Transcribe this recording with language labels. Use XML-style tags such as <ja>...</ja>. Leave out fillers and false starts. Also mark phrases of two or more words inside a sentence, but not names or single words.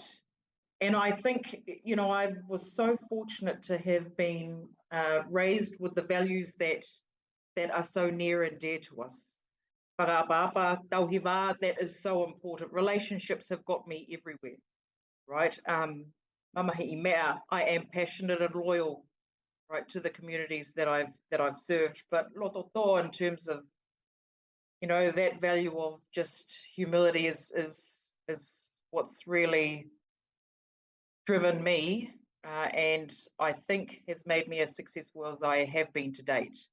<en>And I think, I was so fortunate to have been raised with the values that are so near and dear to us.</en> <mi>Whakapapa, tauhiwā,</mi> <en>that is so important. Relationships have got me everywhere, right?</en> <mi>Mamahi i mea,</mi> <en>I am passionate and loyal, right, to the communities that I've served. But lototo, in terms of, that value of just humility is what's really driven me, and I think has made me as successful as I have been to date.</en>